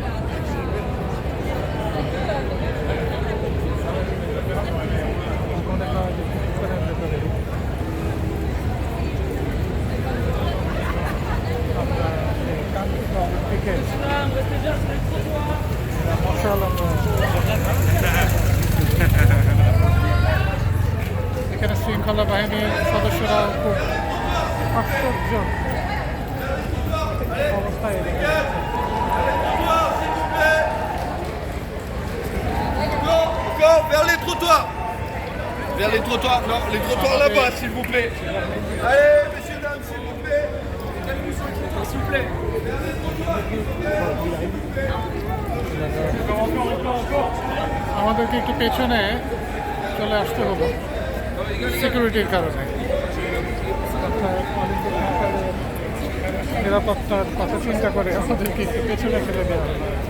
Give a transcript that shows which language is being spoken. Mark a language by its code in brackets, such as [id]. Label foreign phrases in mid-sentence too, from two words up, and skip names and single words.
[bn] মনে হয় যে কিছুক্ষণের ভেতরে আমরা সেই কাঙ্ক্ষিত অলিম্পিকের মশাল এখানে শৃঙ্খলা বাহিনীর সদস্যরাও খুব আশ্চর্য অবস্থায় দেখা যাচ্ছে। [fr] Go vers les trottoirs. Vers les trottoirs. Non, les trottoirs là-bas, s'il vous plaît. Allez, messieurs, dames, s'il vous plaît. S'il vous plaît. Vers les trottoirs. [bn] আমাদেরকে একটু পেছনে চলে আসতে হলো সিকিউরিটির কারণে। অর্থাৎ অলিম্পিক মশালের নিরাপত্তার কথা চিন্তা করে আমাদেরকে একটু পেছনে ফেলে দেওয়া হলো।